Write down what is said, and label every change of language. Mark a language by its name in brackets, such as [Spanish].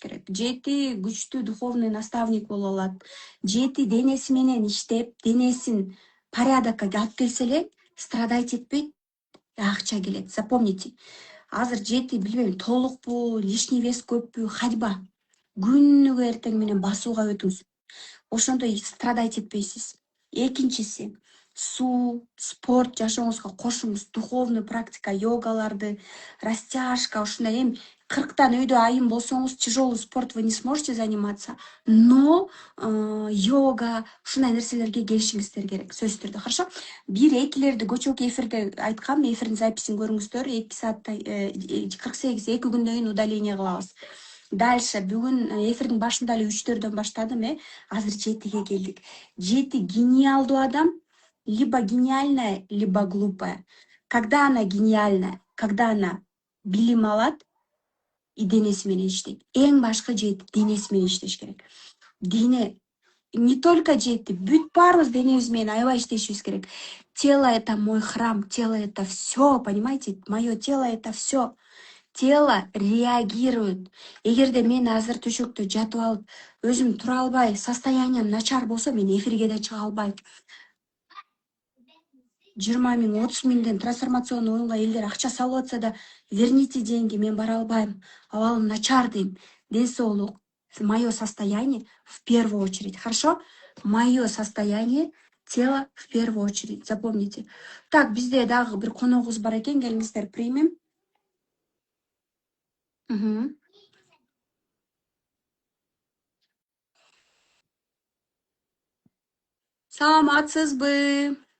[Kyrgyz] 7 күчтүү духовный наставник боло алат. 7 денеси менен иштеп, денесин порядокко алып келсе эле, страдать этпейт, акча келет. [Russian] Запомните. [Kyrgyz] Азыр 7 билбейм, толукпу, лишний вес көппү, ходьба. Күнүгө эртең менен басууга өтүңүз. Ошондой страдать этпейсиз. Экинчиси, суу, спорт жашооңузга кошуңуз, духовный практика, йогаларды, растяжка, ушундай эми 40-тан үйдө айым болсоңуз, [Russian] тяжелый спорт вы не сможете заниматься, но йога, [Kyrgyz] ушундай нерселерге келишиңиздер керек, сөзсүз түрдө, хорошо? 1-2-лерди көчөкү эфирде айткам, эфирдин записин көрүңүздөр, 2 саатта 48 2 күндөн кийин удаление кылабыз. Дальше бүгүн эфирдин башында эле 3-төрдөн баштадым, азыр 7-ге келдик. 7 гениалдуу адам, [Russian] либо гениальная, либо глупая. Когда она гениальная, когда она [Kyrgyz] билим алат и денеси менен иштейт. Эң башкы 7 денеси менен иштеш керек. Дене [Russian] не только [Kyrgyz] 7, бүт баарыбыз денебиз менен аябай иштешибиз керек. [Russian] Тело это мой храм, тело это все, понимаете? Мое тело это все. Тело реагирует. [Kyrgyz] Эгерде мен азыр төшөктө жатып алып, өзүм тура албай, состоянием начар болсо, мен эфирге да чыга албайм. 20 000, 30 000ден трансформационный оюнга элдер акча салып атса да, [Russian] верните деньги, [Kyrgyz] мен бара албайм. Абалым начар дейм. Ден соолук, [Russian] мое состояние в первую очередь. Хорошо? Мое состояние, тело в первую очередь. Запомните. [Kyrgyz] Так, бизде дагы бир коногубуз бар экен, келиңиздер, примем. Саламатсызбы?